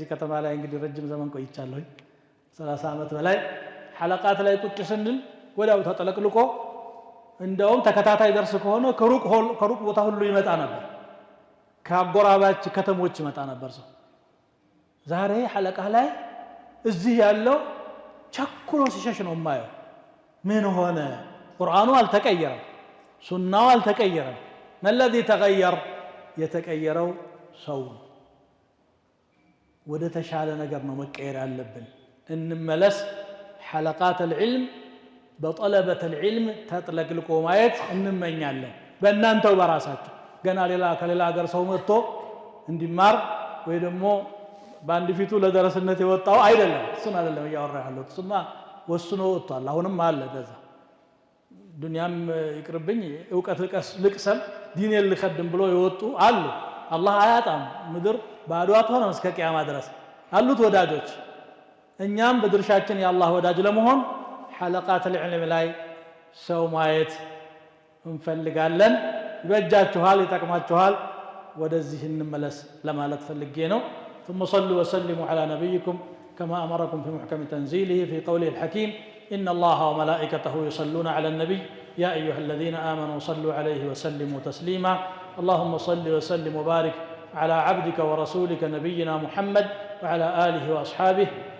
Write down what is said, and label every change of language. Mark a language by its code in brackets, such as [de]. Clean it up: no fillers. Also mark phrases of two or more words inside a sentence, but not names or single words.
[am] ከተማ ላይ እንግዲህ ረጅም ዘመን ቆይቻለሁ 30 አመት በላይ ሐለቃት ላይ ቁጭ ስንል ወዲያው ተጠለቅልቆ እንደውም ተከታታይ ደርስ ከሆነ ከሩቅ ቦታ ሁሉ ይመጣ ነበር ከአጎራባች ከተሞች ይመጣ ነበር ሰው ዛሬ ሐለቃ ላይ እዚህ ያለው ቸኩሎ ሲሸሽ ነው ማየው ምን ሆነ ቁርአኑ አልተቀየረም ሱናው አልተቀየረም [ar] ما الذي تغير [am] የተቀየረው ሰው ወደ ተሻለ ነገር ነው መቀየር ያለብን እንመለስ [ar] حلقات العلم بطلبة العلم [am] ተጥለቅልቆ ማየት እንመኛለን በእናንተው በራሳችሁ ገና ሌላ ከሌላ ሀገር ሰው መጥቶ እንዲማር ወይ ደግሞ ባንድ ፊቱ ለደረስነት የወጣው አይደለም እሱን አይደለም ያወራ ያለው እሱማ ወስኖ ወጥቷል አሁንም አለ ደዛ ዱንያም ይቅርብኝ ዕውቀት ልቅሰም ዲኔን ልخدም ብሎ ይወጡ አሉ አላህ አያጣም ምድር ባዶ አትሆንም እስከ ቂያማ ድረስ አሉት ወዳጆች እኛም በድርሻችን የአላህ ወዳጅ ለመሆን [ar] حلقات العلم [am] ላይ ሰው ማየት እንፈልጋለን ይበጃችኋል ይጠቅማችኋል ወደዚህ እንመለስ ለማለት ፈልጌ ነው [ar] ثم صلوا وسلموا على نبيكم كما أمركم في محكم تنزيله في قوله الحكيم إن الله وملائكته يصلون على النبي يا أيها الذين آمنوا صلوا عليه وسلموا تسليما اللهم صل وسلم وبارك على عبدك ورسولك نبينا محمد وعلى آله وأصحابه